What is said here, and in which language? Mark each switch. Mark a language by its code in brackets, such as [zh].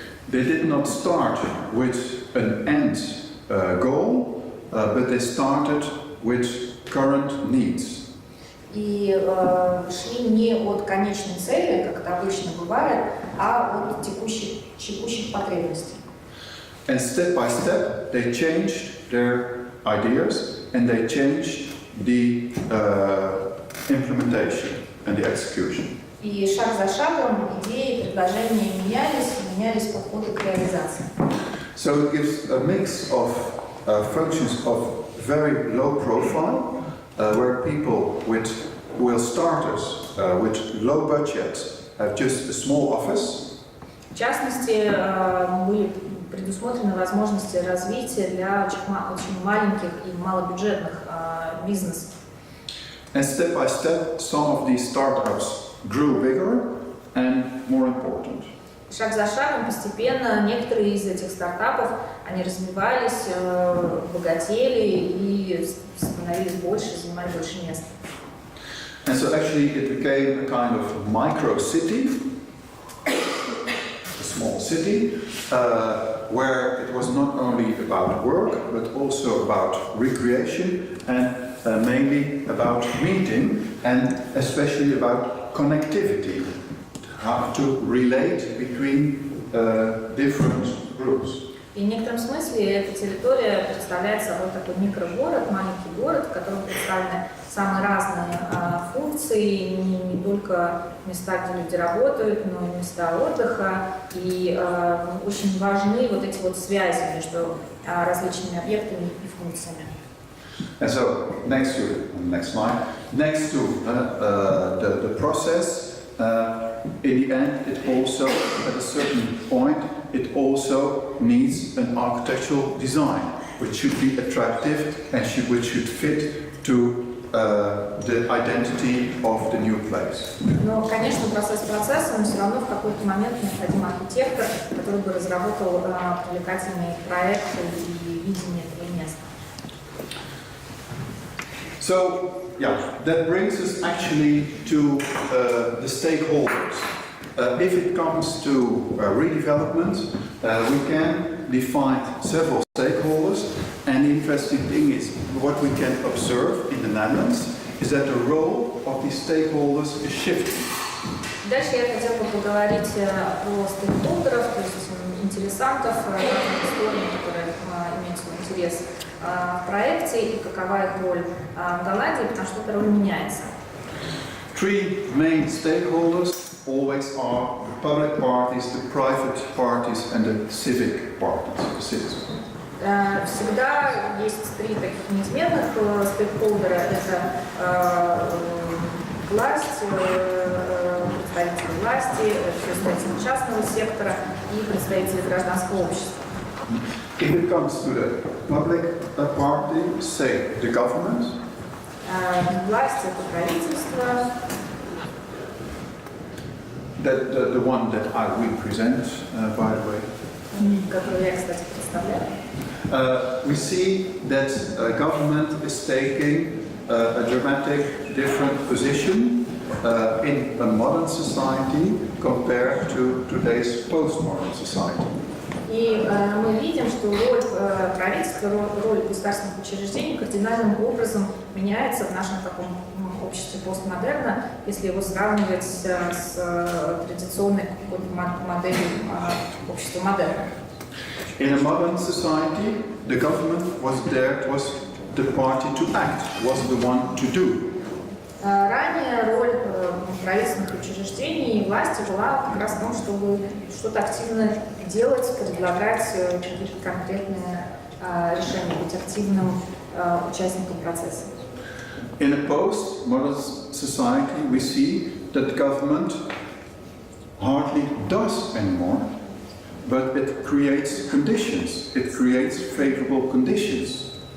[en] They did not start with an end goal, but they started with current needs. [ru] И шли не от конечной цели, как это обычно бывает, а от текущих потребностей. [en] And step by step, they changed their ideas and they changed the implementation and the execution. [ru] И шаг за шагом идеи, предложения менялись подходы к реализации. [en] So it gives a mix of functions of very low profile, where people with starters with low budget have just a small office. [ru] В частности, были предусмотрены возможности развития для очень маленьких и малобюджетных бизнесов. [en] And step by step, some of these startups grew bigger and more important. [ru] Шаг за шагом постепенно некоторые из этих стартапов, они развивались, богатели и становились больше, занимали больше места. [en] And so actually it became a kind of micro city, a small city, where it was not only about work, but also about recreation and mainly about meeting and especially about connectivity, how to relate between different groups. [ru] И в некотором смысле эта территория представляет собой такой микрогород, маленький город, в котором представлены самые разные функции, не только места, где люди работают, но и места отдыха. И очень важны вот эти вот связи между различными объектами и функциями. [en] And so, next slide, next to the process, in the end, it also, at a certain point, it also needs an architectural design, which should be attractive and which should fit to the identity of the new place. [ru] Но, конечно, процесс процессом, но все равно в какой-то момент необходим архитектор, который бы разработал привлекательные проекты и видение этого места. [en] So, yeah, that brings us actually to the stakeholders. If it comes to redevelopment, we can define several stakeholders, and the interesting thing is what we can observe in the Netherlands is that the role of these stakeholders is shifting. [ru] Дальше я хотела бы поговорить про стейкхолдеров, то есть интересантов, сторон, которые имеют свой интерес в проекте и какова их роль в Голландии, потому что эта роль меняется. [en] Three main stakeholders always are the public parties, the private parties and the civic parties, the citizens. [ru] Всегда есть три таких неизменных стейкхолдера. Это власть, представители власти, представители частного сектора и представители гражданского общества. [en] If it comes to the public party, say the government, [ru] власть это правительство. [en] the one that I represent, by the way. [ru] Которую я, кстати, представляю. [en] We see that government is taking a dramatic different position in a modern society compared to today's postmodern society. [ru] И мы видим, что роль правительства, роль государственных учреждений кардинальным образом меняется в нашем таком обществе постмодерна, если его сравнивать с традиционной какой-то моделью общества модерна. [en] In a modern society, the government was the party to act, was the one to do. [ru] Ранее роль правительственных учреждений и власти была как раз в том, чтобы что-то активно делать, предлагать какие-то конкретные решения, быть активным участником процесса. [en] In a post-modern society, we see that government hardly does anymore, but it creates conditions, it creates favorable conditions.